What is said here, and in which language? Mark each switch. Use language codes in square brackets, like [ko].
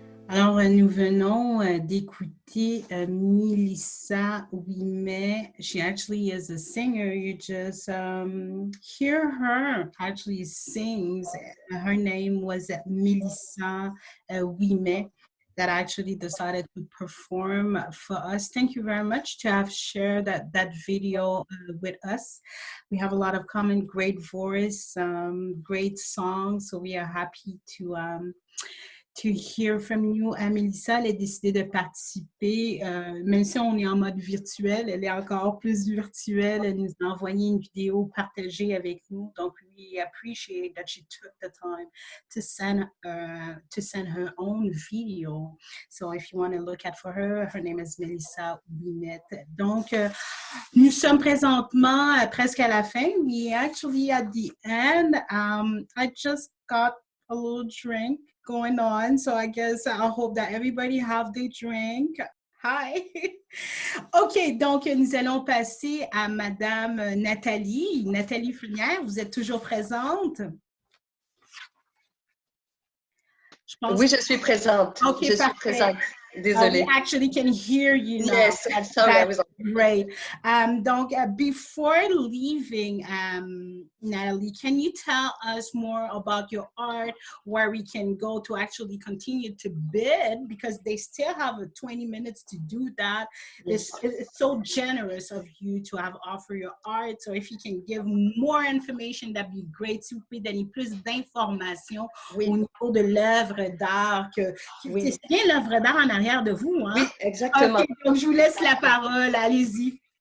[fr] Alors, nous venons d'écouter Melissa Ouimet. [en] She actually is a singer. You just hear her actually sings. Her name was Melissa Ouimet that actually decided to perform for us. Thank you very much to have shared that video with us. We have a lot of common, great voice, great songs. So we are happy to hear from you. [fr] Mélissa, elle a décidé de participer, même si on est en mode virtuel, elle est encore plus virtuelle. Elle nous a envoyé une vidéo partagée avec nous. Donc, [en] we appreciate that she took the time to send her own video. So, if you want to look at for her name is Melissa Ouimet. [fr] Donc, nous sommes présentement presque à la fin. [en] We actually at the end. I just got a little drink going on, so I guess I hope that everybody have their drink. Hi. [fr] OK, donc nous allons passer à Madame Nathalie. Nathalie Frenière, vous êtes toujours présente? Oui, je suis présente. OK, je parfait. suis présente. Désolée. [en] We actually can hear you now. Yes, sorry, I was on. Great. [fr] Donc, [en] before leaving, Natalie, can you tell us more about your art, where we can go to actually continue to bid, because they still have 20 minutes to do that. Yes. It's so generous of you to have offered your art. So if you can give more information, that'd be great. [fr] Si vous pouvez donner plus d'informations au niveau de l'œuvre d'art. C'est bien l'œuvre d'art en arrière de vous, hein? Oui, exactement. Okay, donc je vous laisse la parole, allez-y.